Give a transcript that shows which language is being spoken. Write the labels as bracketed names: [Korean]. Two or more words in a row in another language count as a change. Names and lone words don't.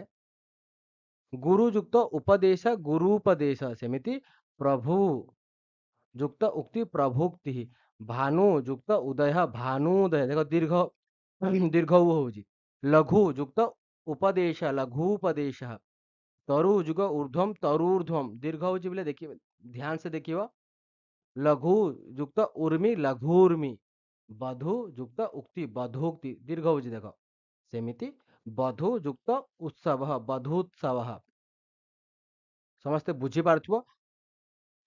[Odia] ଗୁରୁ ଯୁକ୍ତ ଉପଦେଶ, ଗୁରୁ ଉପଦେଶ। ସେମିତି ପ୍ରଭୁ ଯୁକ୍ତ ଉକ୍ତି, ପ୍ରଭୁକ୍ତି। ଭାନୁ ଯୁକ୍ତ ଉଦୟ, ଭାନୁଦୟ। ଦେଖ ଦୀର୍ଘ ଦୀର୍ଘ ଉ ହଉଛି। ଲଘୁ ଯୁକ୍ତ ଉପदेଶ, ଲଘୁ ଉପଦେଶ। ତରୁ ଯୁଗ ଊର୍ଦ୍ଧ୍ୱମ, ତରୂର୍ଦ୍ଧ୍ୱମ। ଦୀର୍ଘ ହଉଛି ବୋଲେ ଦେଖିବେ, ଧ୍ୟାନ ସେ ଦେଖିବ। ଲଘୁ ଯୁକ୍ତ ଉର୍ମି, ଲଘୁର୍ମି। ବଧୁ ଯୁକ୍ତ ଉକ୍ତି, ବଧୂକ୍ତି। ଦୀର୍ଘ ହଉଛି ଦେଖ। ସେମିତି ବଧୁ ଯୁକ୍ତ ଉତ୍ସବ, ବଧୂତ୍ସବ। ସମସ୍ତେ ବୁଝିପାରୁଥିବ।